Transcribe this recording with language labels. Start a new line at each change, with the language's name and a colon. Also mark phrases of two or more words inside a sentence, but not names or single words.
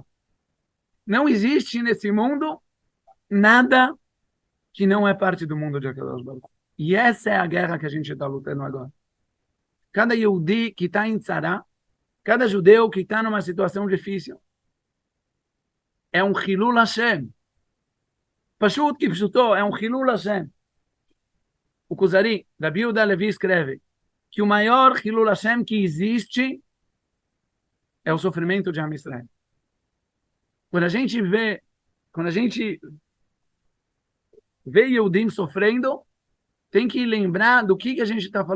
Portuguese: Não existe nesse mundo nada que não é parte do mundo de
Hebrew: הקדוש ברוך הוא.
Portuguese: E essa é a guerra que a gente está lutando agora. Cada Yehudi que está em Tzara, cada judeu que está numa situação difícil, é um
Hebrew: חילול השם. פשוט כפשוטו,
Portuguese: é um
Hebrew: חילול השם.
Portuguese: O Kuzari, Rabi Yehuda Levi, escreve que o maior
Hebrew: חילול השם
Portuguese: que existe é o sofrimento de
Hebrew: עם ישראל.
Portuguese: Quando a gente vê Yehudim sofrendo, tem que lembrar do que a gente está falando.